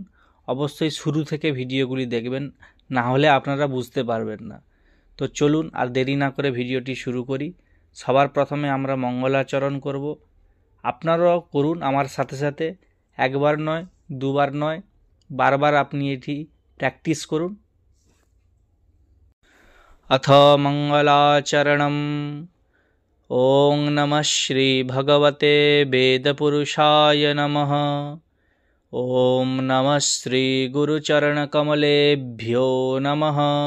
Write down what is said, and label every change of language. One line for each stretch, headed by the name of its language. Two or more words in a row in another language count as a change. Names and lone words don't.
Bangla: অবশ্যই শুরু থেকে ভিডিওগুলি দেখবেন, না হলে আপনারা বুঝতে পারবেন না। তো চলুন আর দেরি না করে ভিডিওটি শুরু করি। সবার প্রথমে আমরা মঙ্গলাচরণ করব। আপনারাও করুন আমার সাথে সাথে, একবার নয়, দুবার নয়, বারবার আপনি এটি প্র্যাকটিস করুন।
Sanskrit: अथ मङ्गलाचरणम्। ॐ नमः श्रीभगवते वेदपुरुषाय नमः। ॐ नमः श्रीगुरुचरणकमलेभ्यो नमः।